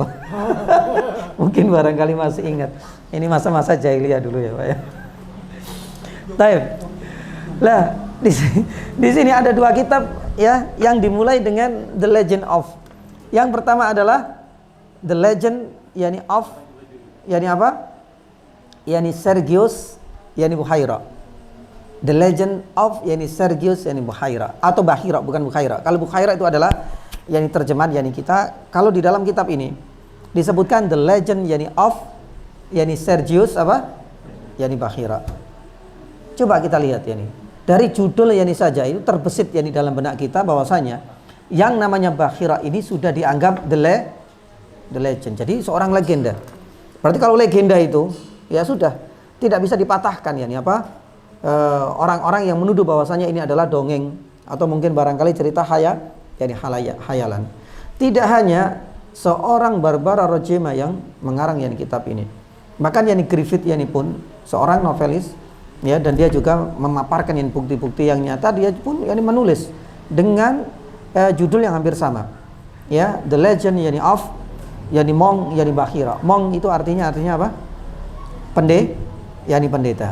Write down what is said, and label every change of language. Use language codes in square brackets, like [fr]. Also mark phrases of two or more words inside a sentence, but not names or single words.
[id] Mungkin barangkali masih ingat. Ini masa-masa jahiliyah dulu ya Pak ya. Baik. Lah di sini ada dua kitab ya yang dimulai dengan The Legend of. Yang pertama adalah The Legend yani of yani apa? Yani Sergius yani Buhaira. The Legend of yani Sergius yani Buhaira, atau Bahira, bukan Buhaira. Kalau Buhaira itu adalah yani terjemahan yani kita. Kalau di dalam kitab ini disebutkan The Legend yani of yani Sergius apa? Yani Bahira. Coba kita lihat yani. Dari judul yani saja itu terbesit yani dalam benak kita bahwasanya yang namanya Bahira ini sudah dianggap [en] the legend. [id] Jadi seorang legenda. Berarti kalau legenda itu ya sudah tidak bisa dipatahkan yani apa? Orang-orang yang menuduh bahwasanya ini adalah dongeng atau mungkin barangkali cerita yani hayalan. Tidak hanya seorang Barbara Roggema yang mengarang yani kitab ini. Bahkan yani Griffith yani pun seorang novelis ya, dan dia juga memaparkan yani bukti-bukti yang nyata. Dia pun yani menulis dengan judul yang hampir sama. Ya, The Legend yani of yani Mong yani Bahira. Mong itu artinya apa? Pendeta.